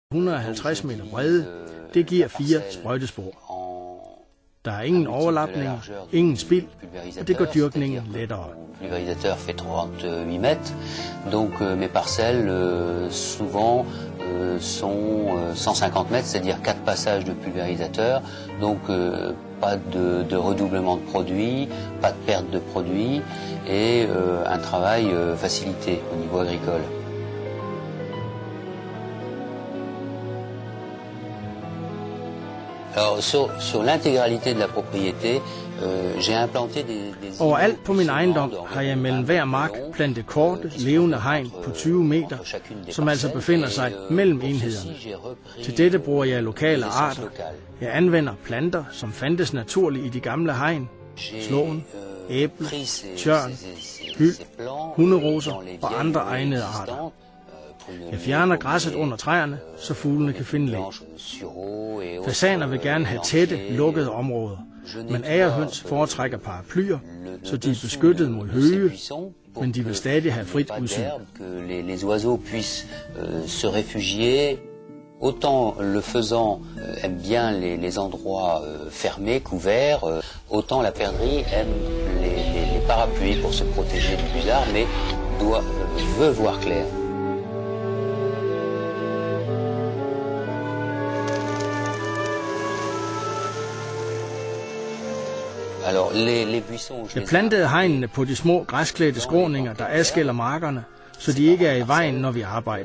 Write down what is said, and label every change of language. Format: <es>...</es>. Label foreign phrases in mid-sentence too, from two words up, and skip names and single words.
<da>150 meter brede. Det giver 4 sprøjtespor. Der er ingen overlapninger, ingen spild, og det gør dyrkningen lettere.</da> <fr>Pulvérisateur fait 38 mètres, donc mes parcelles souvent sont 150 mètres, c'est-à-dire 4 passages de pulvérisateur, donc pas de redoublement de produits, pas de perte de produits et un travail facilité au niveau agricole. Alors, sur l'intégralité de la propriété, j'ai implanté des...</fr> <da>Overalt på min ejendom har jeg mellem hver mark plantet korte, levende hegn på 20 meter, som altså befinder sig mellem enhederne. Til dette bruger jeg lokale arter. Jeg anvender planter, som fandtes naturligt i de gamle hegn. Slåen, æble, tjørn, hyld, hunderoser og andre egnede arter. Jeg fjerner græsset under træerne, så fuglene kan finde læ. Fasaner vil gerne have tætte, lukkede områder, men agerhøns foretrækker paraplyer, så de er beskyttet mod høge, men de vil stadig have frit udsyn.</da> <fr>Les oiseaux puissent se réfugier. Autant le faisan aime bien les endroits fermés, couverts, autant la perdrix aime les parapluies pour se protéger du blizzard, mais veut voir clair.</fr> <da>Jeg plantede hegnene på de små græsklædte skråninger, der adskiller markerne, så de ikke er i vejen, når vi arbejder.</da>